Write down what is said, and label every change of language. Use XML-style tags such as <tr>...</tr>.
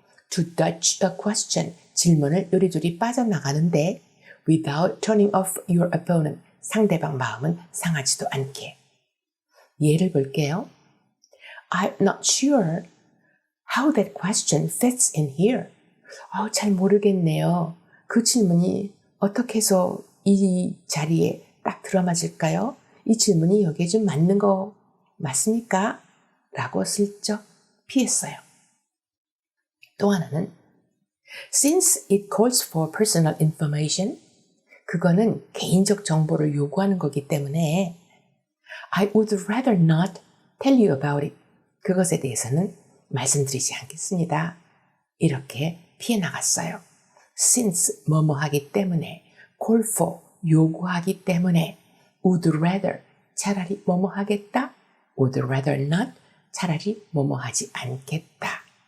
<en>To dodge a question,</en> <ko>질문을 요리조리 빠져나가는데</ko> <en>without turning off your opponent,</en> <ko>상대방 마음은 상하지도 않게. 예를 볼게요.</ko> <en>I'm not sure how that question fits in here.</en> <ko>잘 모르겠네요. 그 질문이 어떻게 해서 이 자리에 딱 들어맞을까요? 이 질문이 여기에 좀 맞는 거 맞습니까? 라고 슬쩍 피했어요.</ko> <en>또 하나는 Since it calls for personal information,</en> <ko>그거는 개인적 정보를 요구하는 거기 때문에</ko> <en>I would rather not tell you about it.</en> <ko>그것에 대해서는 말씀드리지 않겠습니다. 이렇게 피해 나갔어요. Since 뭐뭐 하기 때문에, call for 요구하기 때문에, would rather 차라리 뭐뭐 하겠다, would rather not 차라리 뭐뭐 하지 않겠다.</ko>